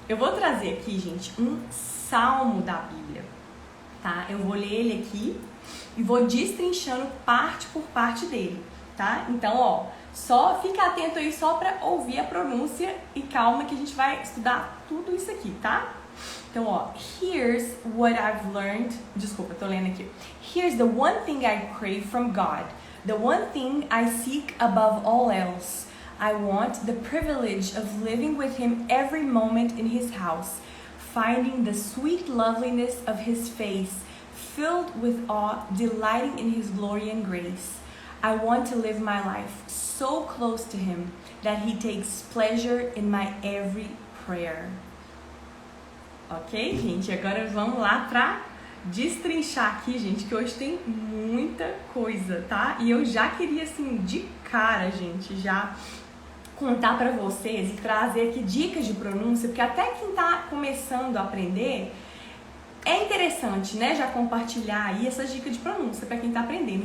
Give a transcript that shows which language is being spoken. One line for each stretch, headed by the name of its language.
Portuguese: Eu vou trazer aqui, gente, um salmo da Bíblia, tá? Eu vou ler ele aqui e vou destrinchando parte por parte dele, tá? Então, ó, só fica atento aí só pra ouvir a pronúncia e calma que a gente vai estudar tudo isso aqui, tá? Então, ó,
English: here's what I've learned...
Portuguese: Desculpa, tô lendo aqui.
English: Here's the one thing I crave from God. The one thing I seek above all else. I want the privilege of living with Him every moment in His house, finding the sweet loveliness of His face, filled with awe, delighting in His glory and grace. I want to live my life so close to Him that He takes pleasure in my every prayer.
Portuguese: Ok, gente? Agora vamos lá pra destrinchar aqui, gente, que hoje tem muita coisa, tá? E eu já queria, assim, de cara, gente, já contar pra vocês e trazer aqui dicas de pronúncia, porque até quem tá começando a aprender, é interessante, né, já compartilhar aí essas dicas de pronúncia pra quem tá aprendendo.